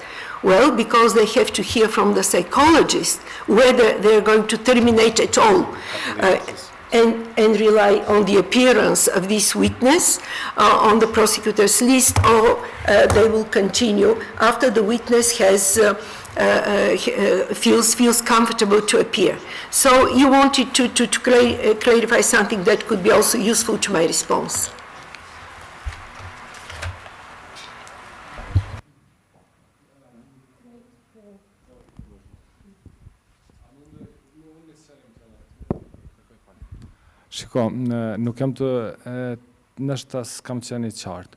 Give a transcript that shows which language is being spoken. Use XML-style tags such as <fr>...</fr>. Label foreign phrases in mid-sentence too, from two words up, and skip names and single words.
<en>Well, because they have to hear from the psychologist whether they're going to terminate at all and rely on the appearance of this witness on the prosecutor's list, or they will continue after the witness has feels comfortable to appear. So you wanted to clarify something that could be also useful to my response.</en> <sq>Shiko, nuk jam të, nështë s'kam qenë I qartë.</sq>